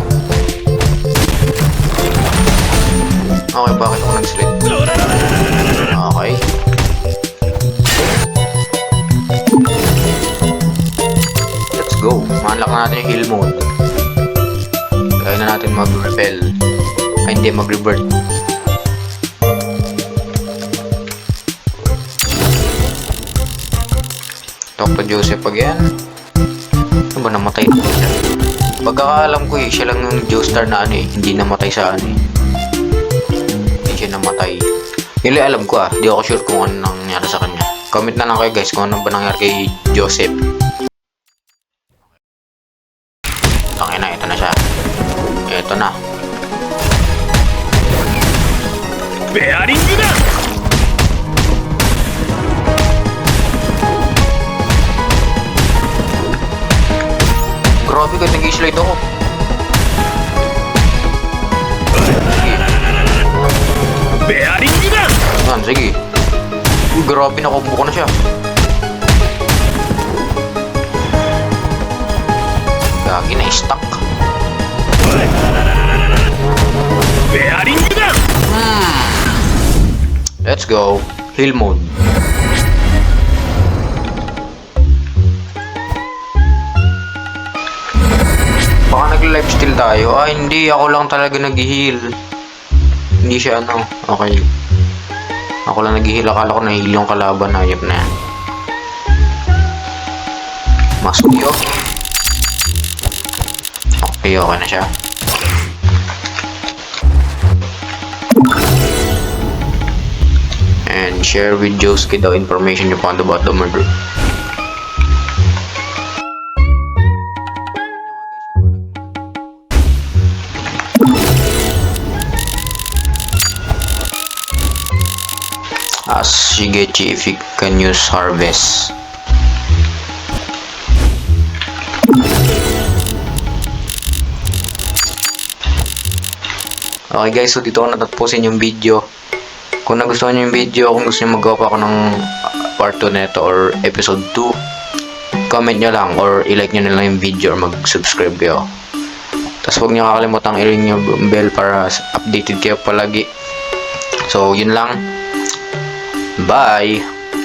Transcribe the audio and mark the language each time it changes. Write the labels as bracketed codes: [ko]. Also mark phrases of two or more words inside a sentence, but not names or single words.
[tl] Okay, bakit ako nag-slip? Okay. na natin yung [en] heal mode. [tl] Kaya na natin mag-repel. Ay, hindi, mag-revert. [en] Talk to Joseph again. [tl] Ano ba, namatay na siya? Pagkakaalam ko siya lang yung Joestar na hindi namatay sa hindi siya namatay. Yun lang alam ko di ako sure kung ano nangyari sa kanya. Comment na lang kayo guys kung ano ba nangyari kay Joseph. Tangina, ito na siya. Ito na. [ja] ベアリングだ [tl] Grabe ka, nag-slide ako. Sige. [ja] ベアリングだ [tl] Yan, sige. Uy, grabe, nakumbo ko na siya. Gagi na stuck. [ja] ベアリングだ [en] Let's go. Heal mode. [tl] Baka nag-lifesteal tayo. Hindi. Ako lang talaga nag-heal. Hindi siya Okay. Ako lang nag-heal. Akala ko na-heal yung kalaban. Ayop na yan. Masuyo. Okay na siya. [en] And share with Josuke the information you found about the murder. Ask Shigechi if he can use harvest. [tl] Okay guys, so dito ko natatapusin yung video. Kung nagustuhan nyo yung video, kung gusto nyo magawa pa ako ng part 2 neto or episode 2, comment nyo lang or i-like nyo na lang yung video or mag-subscribe kayo. Tapos huwag nyo kakalimutang i-ring yung bell para updated kayo palagi. So yun lang. Bye!